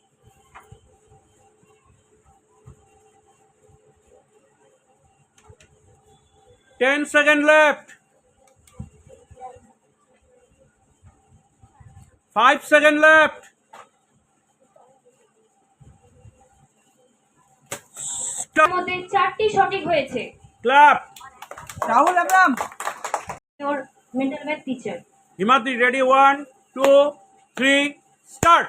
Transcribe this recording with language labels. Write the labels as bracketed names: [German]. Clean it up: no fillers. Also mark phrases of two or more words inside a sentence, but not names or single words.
[English] Ten seconds left. 5 seconds left. [Bangla] তার [English] Stop. [Bangla] মধ্যে 4টি সঠিক হয়েছে। [English] Clap. [Bangla] রাহুল ম্যাম, ওর [English] mental math teacher. Himadri, ready, 1 2 3 start.